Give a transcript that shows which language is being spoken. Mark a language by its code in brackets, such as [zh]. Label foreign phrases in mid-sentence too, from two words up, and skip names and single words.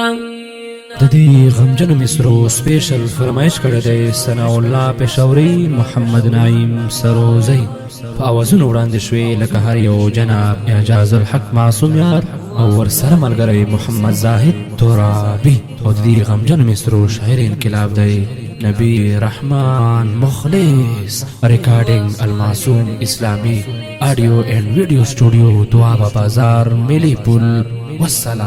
[ps] ددی غمجن مصرو سپیشل فرمایش کړی دی ثناء الله پېښوري محمد نعیم سروزی په اوازونو وړاندې شوې لکه هر یو جناب اعجاز الحق معصوم یار او ورسره ملګری محمد زاهد ترابي او ددی غمجن مصرو شاعر انقلاب دی نبی رحمان مخلص ریکارڈنگ المعصوم اسلامی آڈیو اینڈ ویڈیو اسٹوڈیو دوابا بازار میلی پل والسلام.